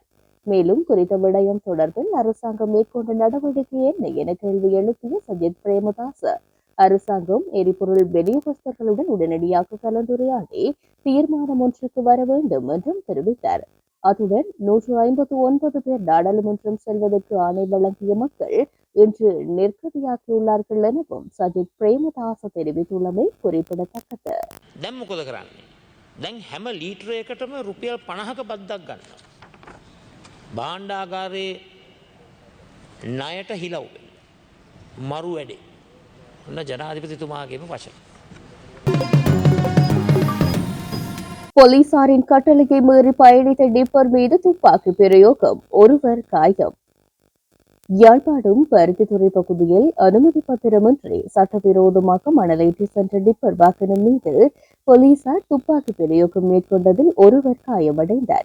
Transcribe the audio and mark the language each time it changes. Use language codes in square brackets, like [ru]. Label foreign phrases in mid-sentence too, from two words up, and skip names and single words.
[ta] மேலும் குறித்த விடயம் தொடர்பில் அரசாங்கம் மேற்கொண்ட நடவடிக்கை என்ன என கேள்வி எழுப்பிய சஜித் பிரேமதாச, அரசாங்கம் எரிபொருள் விநியோகஸ்தர்களுடன் உடனடியாக கலந்துரையாடி தீர்மானம் ஒன்றுக்கு வர வேண்டும் என்றும் தெரிவித்தார். அத்துடன் 159 பேர் நாடாளுமன்றம் செல்வதற்கு ஆணை வழங்கிய மக்கள் இன்று நிர்கதியாகியுள்ளார்கள் எனவும் சஜித் பிரேமதாச தெரிவித்துள்ளமை குறிப்பிடத்தக்கது. [si] දැන් මොකද කරන්නේ? දැන් හැම ලීටරයකටම රුපියල් 50ක බද්දක් ගන්නවා. භාණ්ඩාගාරයේ ණයට හිලව් මරු වැඩේ. ඔන්න ජනාධිපතිතුමාගේම වචන. [ta] போலீசாரின் கட்டளையை மீறி பயணித்த டிப்பர் மீது துப்பாக்கி பிரயோகம், ஒருவர் காயம். யாழ்ப்பாணம் பருத்தித்துறை பகுதியில் அனுமதி பத்திரமின்றி சட்டவிரோதமாக மணலேற்றி சென்ற டிப்பர் வாகனம் மீது போலீசார் துப்பாக்கி பிரயோகம் மேற்கொண்டதில் ஒருவர் காயமடைந்தார்.